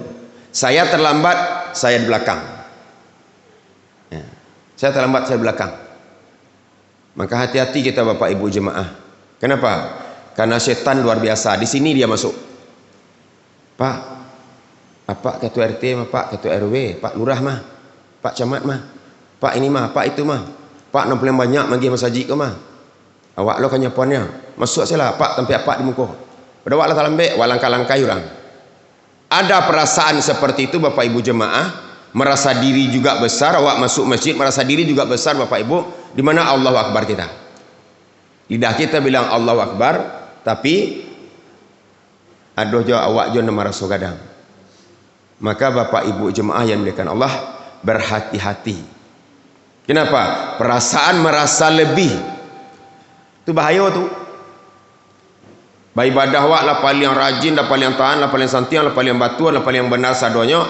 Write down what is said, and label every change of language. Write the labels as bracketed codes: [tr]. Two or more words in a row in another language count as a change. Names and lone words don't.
[id] Saya terlambat, saya di belakang. Ya, saya terlambat, saya di belakang. Maka hati-hati kita Bapak Ibu jemaah. Kenapa? Karena setan luar biasa. Di sini dia masuk. Pak ketua RT, Pak ketua RW, Pak lurah mah, Pak camat mah, Pak ini mah, Pak itu mah, Pak nak paling banyak bagi masjid ke mah. [min] Awak lo kan nyapuannya, masuk salah Pak tempat Pak di muka. Pada awak lah talambek, awak langkah-langkai orang. [id] Ada perasaan seperti itu Bapak Ibu jemaah, merasa diri juga besar. Awak masuk masjid merasa diri juga besar Bapak Ibu. Di mana [ar] الله أكبر [id] kita? Lidah kita bilang [ar] الله أكبر, [min] tapi aduh jo awak jo nama rasa gadang. [id] Maka Bapak Ibu jemaah yang dimuliakan Allah, berhati-hati. Kenapa? Perasaan merasa lebih itu bahaya tu. [min] Beribadah awak lah paling rajin, lah paling tahan, lah paling santiang, lah paling batuan, lah paling benar sadonya.